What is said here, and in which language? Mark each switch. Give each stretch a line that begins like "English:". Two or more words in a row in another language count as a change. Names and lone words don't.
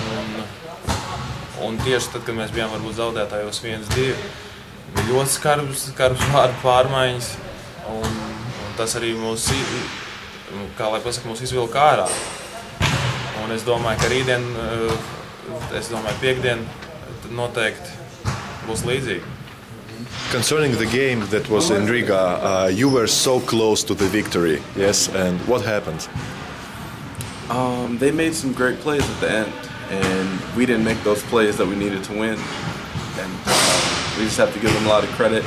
Latvian: Un tieši tad, kad mēs bijām varbūt zaudētājos 1-2, bija ļoti skarbs vārdu pārmaiņas. Un tas arī mūs izvilka ārā. Un es domāju, ka rītdien, piekdien noteikti būs līdzīgi.
English: Concerning the game that was in Riga, you were so close to the victory, yes? And what happened? They made some great plays at the end, and we didn't make those plays that we needed to win. And we just have to give them a lot of credit.